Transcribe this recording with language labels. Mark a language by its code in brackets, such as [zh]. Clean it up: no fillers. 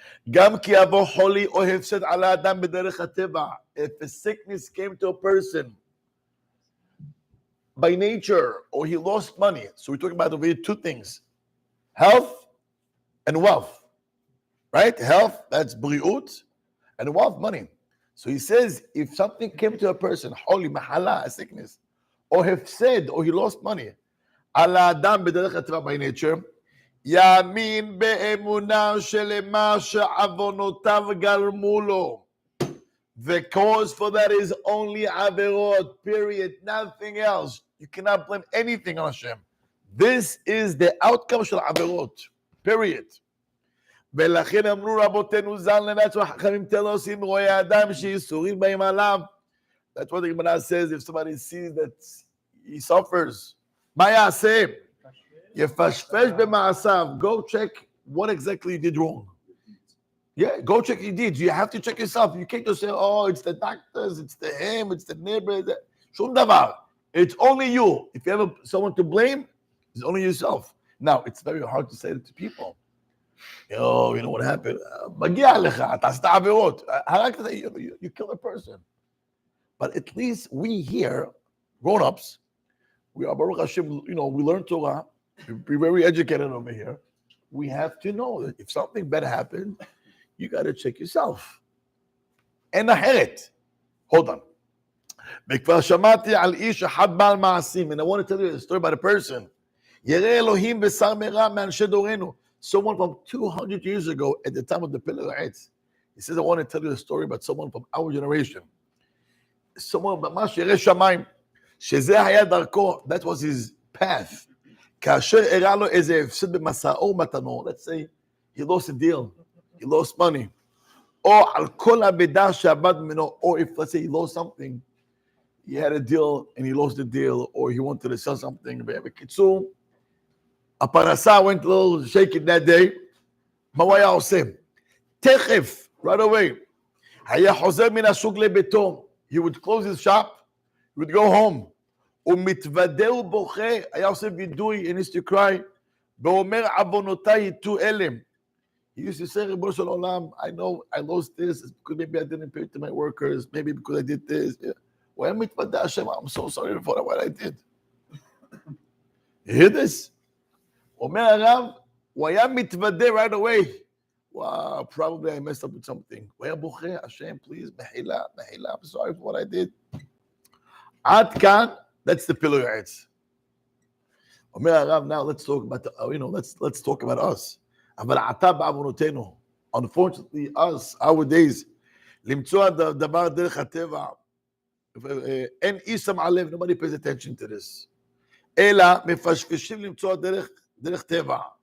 [he] גם כי יבוא חולי או הפסד על האדם בדרך הטבע. [en] If a sickness came to a person by nature, or he lost money. So we're talking about over here two things. Health and wealth. Right? Health, that's briut. And wealth, money. So he says, if something came to a person, holy mahala, a sickness, or hefsed, or he lost money, [he] ala adam b'derech haTorah [en] by nature, [he] yamin be'emunah shelema she'avonotav garmu lo. [en] The cause for that is only averot, period, nothing else. You cannot blame anything on Hashem. This is the outcome shel averot, period. [he] ולכן אמרו רבותינו ז"ל, [en] that's what חכמים tell us, [he] אם רואה אדם שייסורים באים עליו. [en] That's what the Gemara says, if somebody sees that he suffers, [he] מה יעשה? יפשפש במעשיו. [en] Go check what exactly you did wrong. Yeah, go check your deeds. You have to check yourself. You can't just say, oh, it's the doctors, it's the him, it's the neighbor. [he] שום דבר. [en] It's only you. If you have someone to blame, it's only yourself. Now, it's very hard to say it to people. You know what happened? [he] מגיע לך, אתה עשית עבירות. [en] You kill a person. But at least we here, grown-ups, we are Baruch Hashem, we learn Torah, we're very educated over here. We have to know that if something bad happened, you got to check yourself. [he] אין אחרת. [en] Hold on. [he] וכבר שמעתי על איש אחד בעל מעשים, [en] and I want to tell you a story about a person. [he] ירא אלוהים בשר מרע מאנשי דורנו. [en] Someone from 200 years ago, at the time of the Pele Yoetz, he says, I want to tell you a story about someone from our generation. Someone [he] ממש ירא שמיים, שזה היה דרכו, [en] that was his path. [he] כאשר הראה לו איזה הפסד במסעו ומתנו, [en] let's say, he lost a deal, he lost money, [he] או על כל המידע שעבד ממנו, [en] or if let's say he lost something, he had a deal and he lost the deal, or he wanted to sell something. [he] בקיצור, הפרנסה [en] went a little shaky that day. [he] מה הוא היה עושה? תכף, [en] right away, [he] היה חוזר מן השוק לביתו. [en] He would close his shop, he would go home. [he] הוא מתוודה ובוכה, היה עושה וידוי, [en] he used to cry, [he] ואומר עוונותיי יטו אלה. [en] He used to say, [he] ריבונו של עולם, [en] I know I lost this, because maybe I didn't pay to my workers, maybe because I did this. [he] הוא היה מתוודה, השם, [en] I'm so sorry for what I did. You hear this? [he] אומר הרב, הוא היה מתוודה [en] right away. Wow, probably I messed up with something. [he] הוא היה בוכה, השם, [en] please, [he] מחילה, [en] I'm sorry for what I did. [he] עד כאן, [en] that's the Pele Yoetz. [he] אומר הרב, [en] now let's talk about, let's talk about us. [he] אבל עתה בעוונותינו, [en] unfortunately, us, our days, [he] למצוא דבר דרך הטבע, אין איש שם עליו, [en] nobody pays attention to this. [he] אלא מפשפשים למצוא דרך טבע.